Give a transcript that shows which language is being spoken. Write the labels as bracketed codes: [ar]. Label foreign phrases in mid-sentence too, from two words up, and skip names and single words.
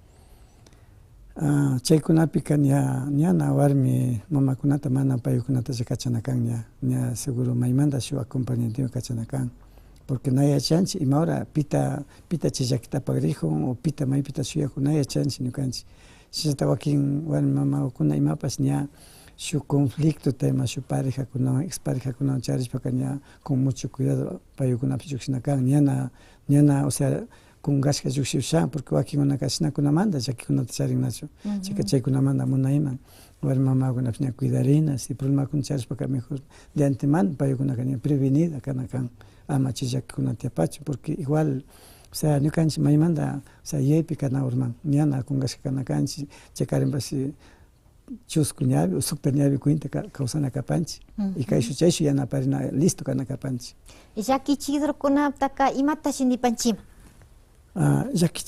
[qu] Chaykunapika ñana warmi mamakunata mana paykunata kachanakan ña seguro maymanta shuk acompañamiento kachanakan. Porque no yachanchik ima hora pita chay llakitapak rikun o pita maypita shuyakun na yachanchik ñukanchik. Chayta wakin warmi mamakuna imapas ña shuk conflicto tema shuk parejakunawan, exparejakunawan charishpaka ña [es] con mucho cuidado [qu] paykunapi llushinakan ñana, [es] o sea, [qu] kungashka llukshiushan, porque wakinkunaka shinakunamanta llakikunata charin nachu. Chayka chaykunamanta munayman warmi mamakunapish ña cuidarina, si problemakuna charishpaka [es] mejor de antemano [qu] paykunaka ña prevenida kanakan. Ama chay llakikunata tiapachu, [es] porque igual, o sea, [qu] ñukanchik maymanta, [es] o sea, [qu] yaypi kana urman ñana kungashka kana kanchik, chaykarinpashi chusku ñawi o sukta ñawi cuenta kawsana kapanchik, y kayshu chayshu yanaparina listo kana kapanchik. Llakichidurkunataka imata shinipanchima?